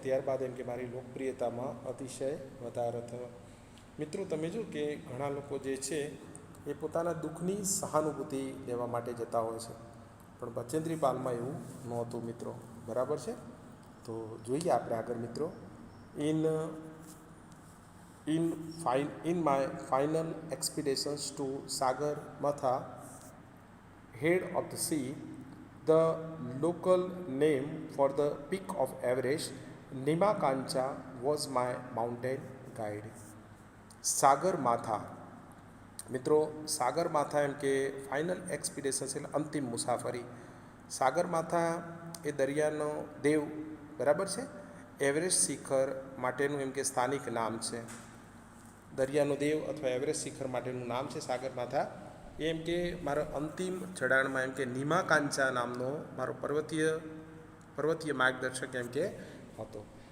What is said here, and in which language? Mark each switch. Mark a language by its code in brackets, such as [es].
[gu] ત્યારબાદ એમ કે મારી લોકપ્રિયતામાં અતિશય વધારો થયો. મિત્રો તમે જો કે ઘણા લોકો જે છે એ પોતાના દુઃખની સહાનુભૂતિ લેવા માટે જતા હોય છે, પણ બચેન્દ્રી પાલમાં એવું નહોતું મિત્રો, બરાબર છે. તો જોઈએ આપણે આગળ મિત્રો. [en] In my final expeditions to Sagarmatha, head of the sea, the local name for the peak of Everest, Nima-Kancha, was my mountain guide. [gu] સાગરમાથા. મિત્રો સાગરમાથા એમ કે ફાઇનલ એક્સપિડિશન એટલે અંતિમ મુસાફરી. સાગરમાથા એ દરિયાનો દેવ, બરાબર છે, એવરેસ્ટ શિખર માટેનું એમ કે સ્થાનિક નામ છે. દરિયાનો દેવ અથવા એવરેસ્ટ શિખર માટેનું નામ છે સાગરમાથા. એમ કે મારો અંતિમ ચઢાણમાં એમ કે નિમા-કાંચા નામનો મારો પર્વતીય માર્ગદર્શક એમ કે હતો.